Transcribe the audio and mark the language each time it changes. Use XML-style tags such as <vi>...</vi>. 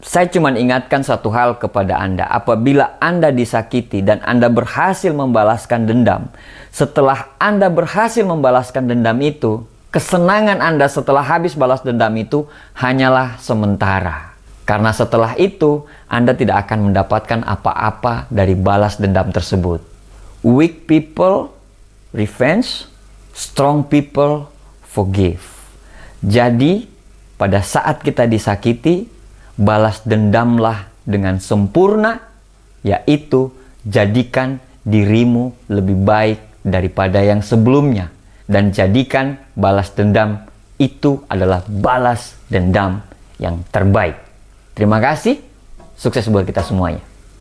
<id>Saya cuma ingatkan satu hal kepada Anda. Apabila Anda disakiti dan Anda berhasil membalaskan dendam, setelah Anda berhasil membalaskan dendam itu, kesenangan Anda setelah habis balas dendam itu hanyalah sementara. Karena setelah itu, Anda tidak akan mendapatkan apa-apa dari balas dendam tersebut.</id> <en>Weak people revenge, strong people forgive.</en> <id>Jadi, pada saat kita disakiti, balas dendamlah dengan sempurna, yaitu jadikan dirimu lebih baik daripada yang sebelumnya. Dan jadikan balas dendam itu adalah balas dendam yang terbaik. Terima kasih, sukses buat kita semuanya.</id>